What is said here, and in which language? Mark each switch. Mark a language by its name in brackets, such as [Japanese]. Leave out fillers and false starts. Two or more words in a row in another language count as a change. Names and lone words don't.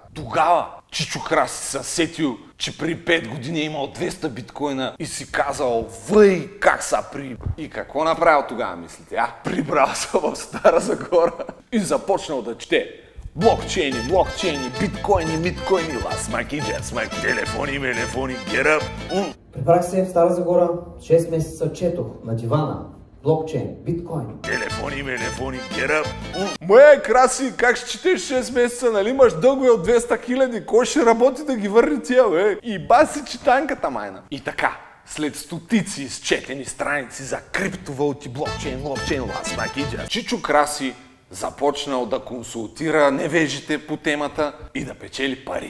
[Bulgarian] Тогава Чичо Краси се сетил, че при 5 години е имал 200 биткоина и си казал, въй, как са при... И какво направил тогава, мислите? Прибрал се в Стара Загора и започнал да чете. Блокчейни, биткоини, смаки, телефони, [English] get up. [Bulgarian] Прибрах се в Стара Загора, 6 месеца четох на дивана. Блокчейн, биткоин. Телефони, [English] get up. [Bulgarian] Моя Краси, как ще четеш 6 месеца, нали имаш дългове от 200 000, кой ще работи да ги върне тия, бе? И баси читанката майна. И така, след стотици изчетени страници за криптовалути, блокчейн, смаки, Чичо Краси започнал да консултира невежите по темата и да печели пари.